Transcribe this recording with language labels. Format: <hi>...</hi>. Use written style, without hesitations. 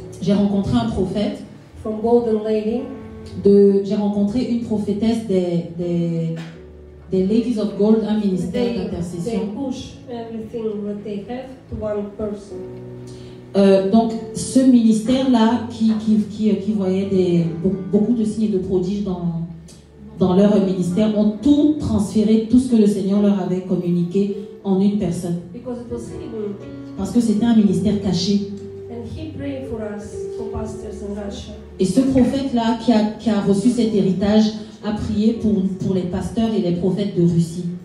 <fr>j'ai rencontré un prophète,</fr> <en>from Golden Lady.</en> <fr>j'ai rencontré une prophétesse des Ladies of Gold, un ministère</fr> <en>They</en> <fr>d'intercession.</fr> <en>push everything that they have to one person.</en> <fr>Donc, ce ministère-là, qui voyait beaucoup de signes et de prodiges dans leur ministère, ont tout transféré, tout ce que le Seigneur leur avait communiqué en une personne.</fr> <en>Because it was hidden.</en> <fr>Parce que c'était un ministère caché.</fr> <en>And he prayed for us, for pastors in Russia.</en> <fr>Et ce prophète-là, qui a reçu cet héritage, a prié pour les pasteurs et les prophètes de Russie.</fr>